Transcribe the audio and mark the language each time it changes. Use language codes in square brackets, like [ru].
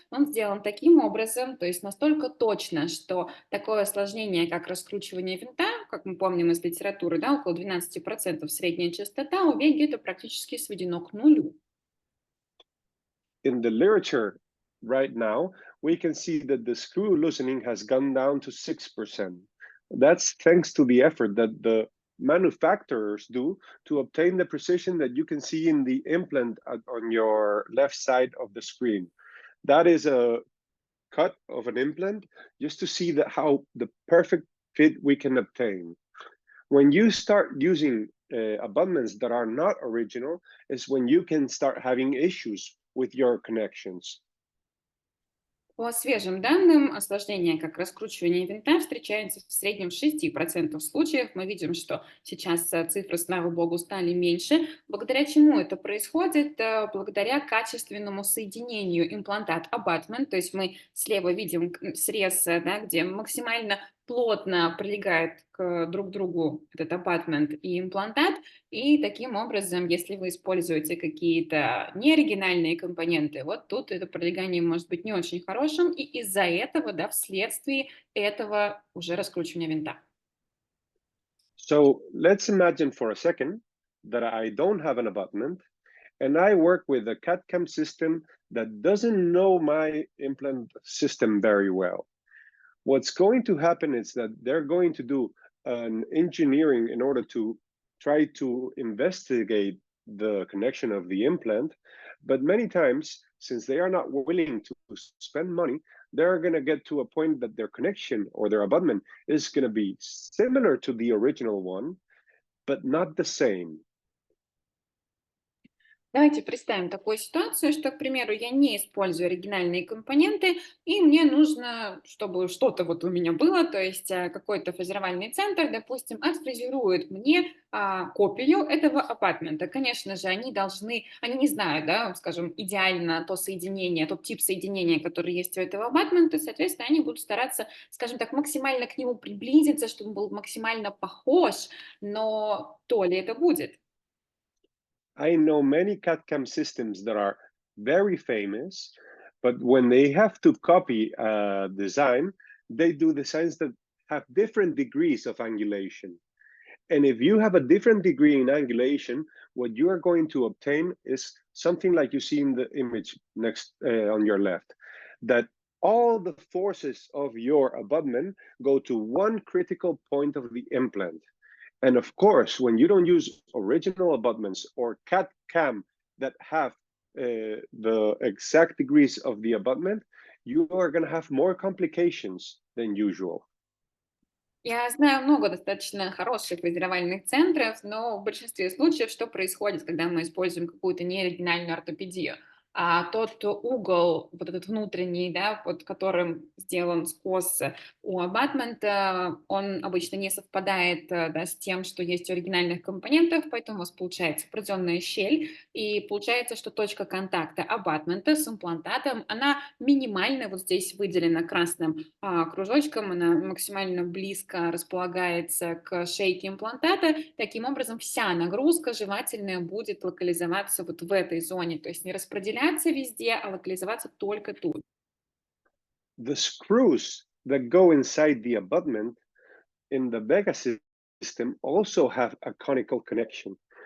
[ru] Он сделан таким образом, то есть настолько точно, что такое осложнение, как раскручивание винта, как мы помним из литературы, да, около 12% средняя частота, у VEGA это практически сведено к нулю. [en] In the literature right now, we can see that the screw loosening has gone down to 6%. That's thanks to the effort that the manufacturers do to obtain the precision that you can see in the implant on your left side of the screen. That is a cut of an implant just to see how the perfect fit we can obtain. When you start using abutments that are not original is when you can start having issues with your connections. [ru] По свежим данным, осложнения, как раскручивание винта, встречаются в среднем в 6% случаев. Мы видим, что сейчас цифры, слава богу, стали меньше. Благодаря чему это происходит? Благодаря качественному соединению имплантат-абатмент. То есть мы слева видим срез, да, где максимально плотно прилегает к друг другу этот абатмент и имплантат. И таким образом, если вы используете какие-то неоригинальные компоненты, вот тут это пролегание может быть не очень хорошим, и из-за этого, да, вследствие этого уже раскручивания винта. [en] So let's imagine for a second that I don't have an abutment and I work with a CAD/CAM system that doesn't know my implant system very well. What's going to happen is that they're going to do an engineering in order to try to investigate the connection of the implant. But many times, since they are not willing to spend money, they're going to get to a point that their connection or their abutment is going to be similar to the original one, but not the same. [ru] Давайте представим такую ситуацию, что, к примеру, я не использую оригинальные компоненты, и мне нужно, чтобы что-то вот у меня было, то есть какой-то фрезеровальный центр, допустим, отфрезерует мне копию этого апартмента. Конечно же, они не знают, да, скажем, идеально то соединение, тот тип соединения, который есть у этого апартмента, соответственно, они будут стараться, скажем так, максимально к нему приблизиться, чтобы он был максимально похож, но то ли это будет? [en] I know many CAD/CAM systems that are very famous, but when they have to copy a design, they do designs that have different degrees of angulation. And if you have a different degree in angulation, what you are going to obtain is something like you see in the image next on your left, that all the forces of your abutment go to one critical point of the implant. And of course, when you don't use original abutments or CAD/CAM that have the exact degrees of the abutment, you are going to have more complications than usual. [ru] Я знаю много достаточно хороших фрезеровальных центров, но в большинстве случаев что происходит, когда мы используем какую-то неоригинальную ортопедию? Тот угол, вот этот внутренний, да, под которым сделан скос у абатмента, он обычно не совпадает да, с тем, что есть у оригинальных компонентов, поэтому у вас получается определенная щель, и получается, что точка контакта абатмента с имплантатом, она минимальная, вот здесь выделена красным кружочком, она максимально близко располагается к шейке имплантата. Таким образом, вся нагрузка жевательная будет локализоваться вот в этой зоне, то есть не распределяться везде, а локализоваться только тут. [en] The screws that go inside the abutment in the VEGA system also have a conical connection.